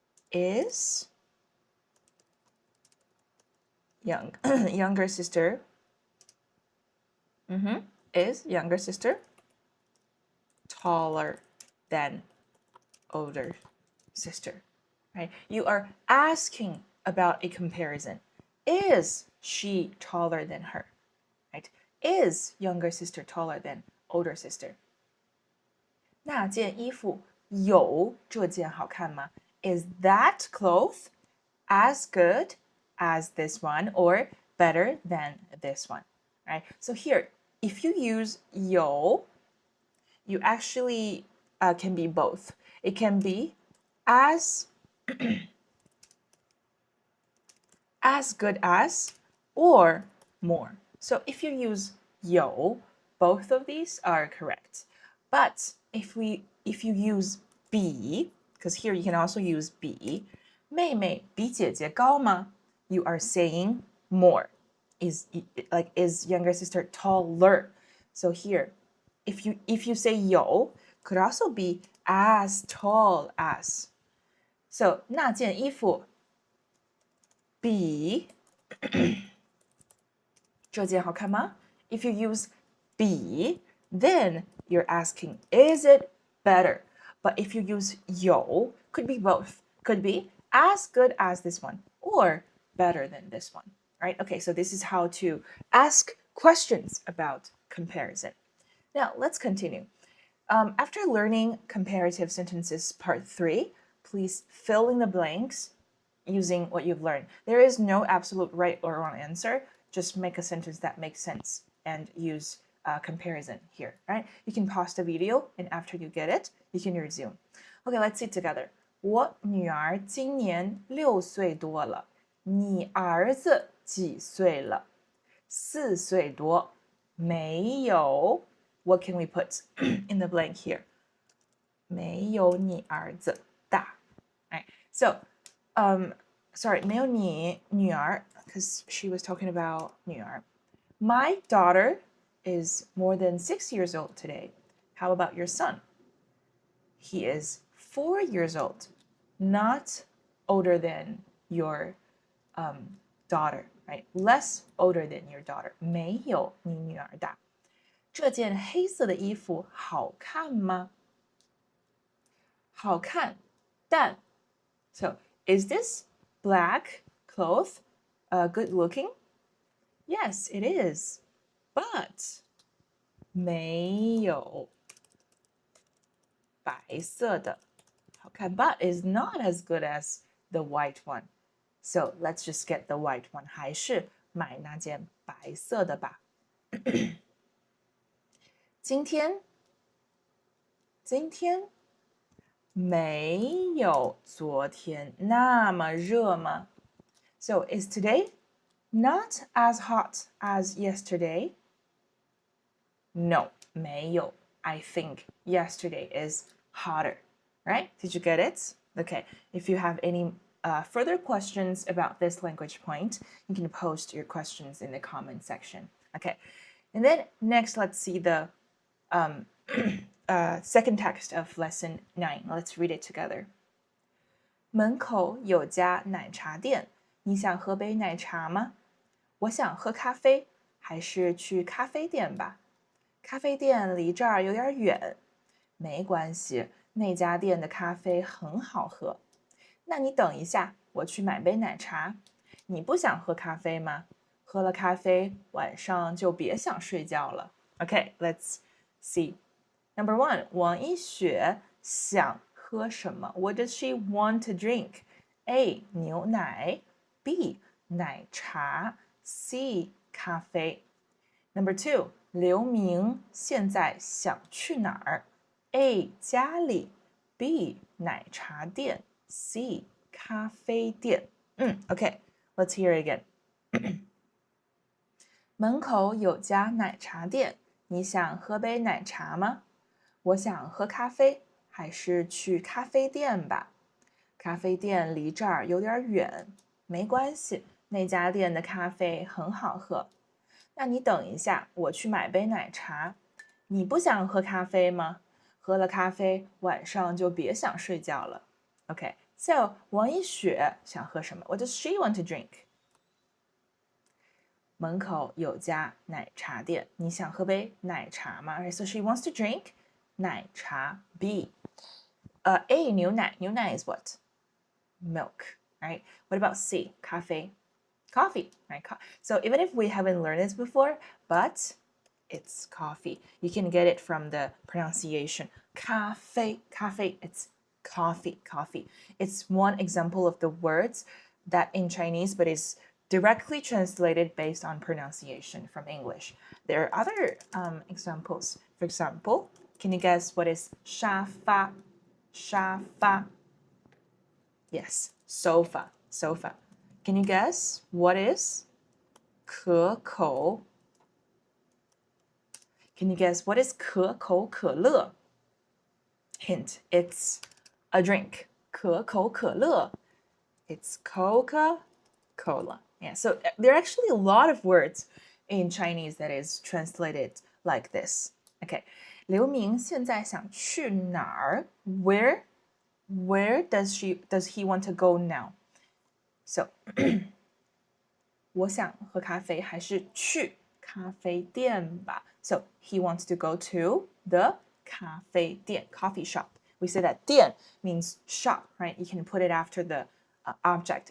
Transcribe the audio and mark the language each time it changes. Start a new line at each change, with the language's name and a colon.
English: Is younger sister is younger sister taller than older sister, right? You are asking about a comparison. Is she taller than her, right? Is younger sister taller than older sister?
Chinese: 那件衣服有这件好看吗?
English: Is that cloth as good as this one or better than this one, right? So here, if you use 有, you actually can be both. It can be as as good as or more. So if you use 有, both of these are correct. But if you use 比, because here you can also use 比,
Chinese: 妹妹比姐姐高吗?
English: You are saying more. Is younger sister taller? So here, if you say 有, could also be as tall as.
Chinese: So 那件衣服比这件好看吗?
English: If you use 比, then you're asking, is it better? But if you use 有, could be both. Could be as good as this one or better than this one, right? Okay, so this is how to ask questions about comparison. Now, let's continue. After learning comparative sentences part 3, please fill in the blanks using what you've learned. There is no absolute right or wrong answer. Just make a sentence that makes sense and use comparison here, right? You can pause the video, and after you get it, you can resume. Okay, let's see it together.
Chinese: 我女儿今年6岁多了，你儿子几岁了？4岁多。
English: 没有 What can we put in the blank here?
Chinese: 没有你儿子大。Right.
English: So, sorry,
Chinese: 没有你女儿
English: because she was talking about 女儿。 My daughter is more than 6 years old today. How about your son? He is 4 years old, not older than your daughter, right? Less older than your daughter.
Chinese: 没有你女儿大。这件黑色的衣服好看吗？好看，但
English: So, is this black cloth good looking? Yes, it is. But
Chinese: 没有白色的好看
English: but is not as good as the white one. So let's just get the white one.
Chinese: 还是买那件白色的吧。今天没有昨天那么热吗？
English: So is today not as hot as yesterday? No, 没有.I think yesterday is hotter. Right? Did you get it? Okay. If you have any further questions about this language point, you can post your questions in the comment section. Okay. And then next, let's see the second text of lesson 9. Let's read it together.
Chinese: 门口有家奶茶店，你想喝杯奶茶吗？我想喝咖啡，还是去咖啡店吧？咖啡店离这儿有点远，没关系，那家店的咖啡很好喝。那你等一下，我去买杯奶茶。你不想喝咖啡吗？喝了咖啡，晚上就别想睡觉了。
English: Okay, let's see. Number 1,
Chinese: 王一雪想喝什么
English: What does she want to drink?
Chinese: A. 牛奶 B. 奶茶 C. 咖啡
English: Number 2,
Chinese: 刘明现在想去哪儿 A. 家里 B. 奶茶店 C.
English: 咖啡店Okay, let's hear it again.
Chinese: 门口有家奶茶店，你想喝杯奶茶吗？我想喝咖啡，还是去咖啡店吧？咖啡店离这儿有点远，没关系，那家店的咖啡很好喝。那你等一下，我去买杯奶茶。你不想喝咖啡吗？喝了咖啡，晚上就别想睡觉了。
English: Okay, so
Chinese: 王一雪想喝什么
English: What does she want to drink?
Chinese: 门口有家奶茶店，你想喝杯奶茶吗
English: So she wants to drink
Chinese: 奶茶 B. A.
English: 牛奶 牛奶 is what? Milk, right? What about C? 咖啡 Coffee, right? So even if we haven't learned this before, but it's coffee. You can get it from the pronunciation. 咖啡 it's coffee. It's one example of the words that in Chinese, but is directly translated based on pronunciation from English. There are other examples. For example, can you guess what is 沙发? 沙发.Yes, sofa. Can you guess what is 可口? Can you guess what is 可口可乐? Hint, it's a drink. 可口可乐. It's Coca-Cola. Yeah, so there are actually a lot of words in Chinese that is translated like this.
Chinese: Okay, 刘明现在想去哪儿?
English: Where does he want to go now? So
Chinese: 我想喝咖啡还是去咖啡店吧
English: So he wants to go to the 咖啡店 coffee shop. We say that 店 means shop, right? You can put it after the object.